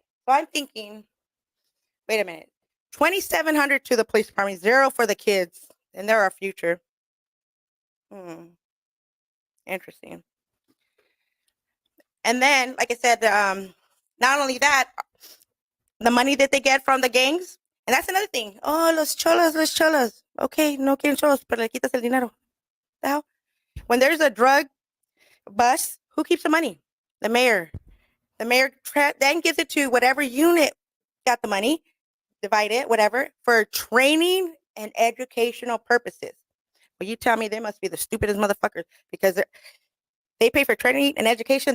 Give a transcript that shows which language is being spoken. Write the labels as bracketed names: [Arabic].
[English] So I'm thinking, wait a minute. 2,700 to the police department, zero for the kids, and they're our future. Hmm, interesting. And then, like I said, not only that, the money that they get from the gangs, and that's another thing. [Spanish] Oh, los cholos, los cholos. Okay, no quieren cholos, pero le quitas el dinero. [English] The hell? When there's a drug bust, who keeps the money? The mayor. The mayor then gives it to whatever unit got the money. divide it, whatever, for training and educational purposes. But you tell me they must be the stupidest motherfuckers because they pay for training and education.